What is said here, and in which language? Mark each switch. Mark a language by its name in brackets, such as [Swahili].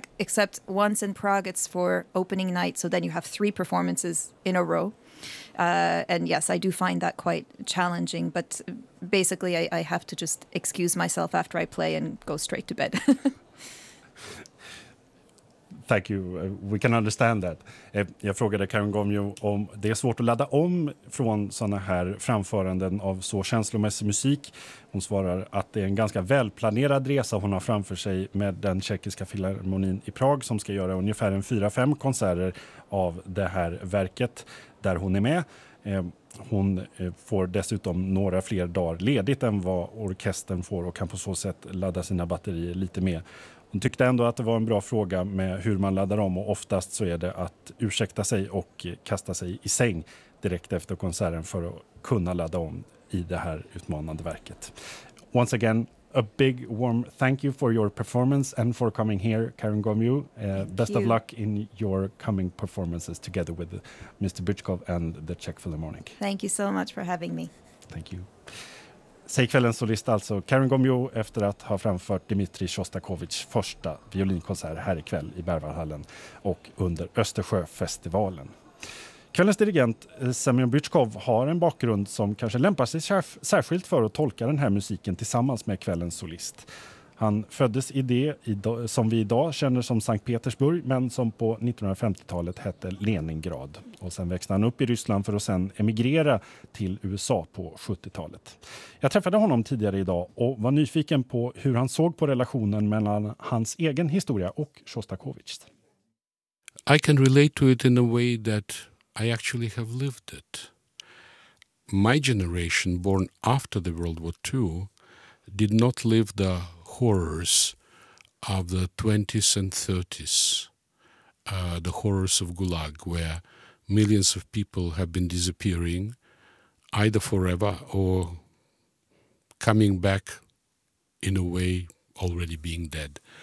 [English] Except once in Prague, it's for opening night. So then you have three performances in a row. And yes, I do find that quite challenging. But basically, I have to just excuse myself after I play and go straight to bed. Thank you. We can understand that. [Swedish] Jag frågade Karin Gomio om det är svårt att ladda om från såna här framföranden av så känslomässig musik. Hon svarar att det är en ganska välplanerad resa hon har framför sig med den tjeckiska filharmonin i Prag, som ska göra ungefär en 4-5 konserter av det här verket där hon är med. Hon får dessutom några fler dagar ledigt än vad orkestern får och kan på så sätt ladda sina batterier lite mer. Hon tyckte ändå att det var en bra fråga med hur man laddar om, och oftast så är det att ursäkta sig och kasta sig i säng direkt efter konserten för att kunna ladda om i det här utmanande verket. [English] Once again, a big warm thank you for your performance and for coming here, Karin Gomio. Best of luck in your coming performances together with Mr. Byczkov and the Czech Philharmonic. Thank you so much for having me. Thank you. [Swedish] Säg kvällens solist alltså, Karin Gomio, efter att ha framfört Dmitri Shostakovichs första violinkonsert här ikväll i Berwaldhallen och under Östersjöfestivalen. Kvällens dirigent Semyon Byczkov har en bakgrund som kanske lämpar sig särskilt för att tolka den här musiken tillsammans med kvällens solist. Han föddes i det som vi idag känner som Sankt Petersburg, men som på 1950-talet hette Leningrad. Och sen växte han upp i Ryssland för att sen emigrera till USA på 70-talet. Jag träffade honom tidigare idag och var nyfiken på hur han såg på relationen mellan hans egen historia och Shostakovichs. [English] I can relate to it in a way that I actually have lived it. My generation, born after the World War II, did not live the horrors of the 20s and 30s, the horrors of Gulag, where millions of people have been disappearing either forever or coming back in a way already being dead.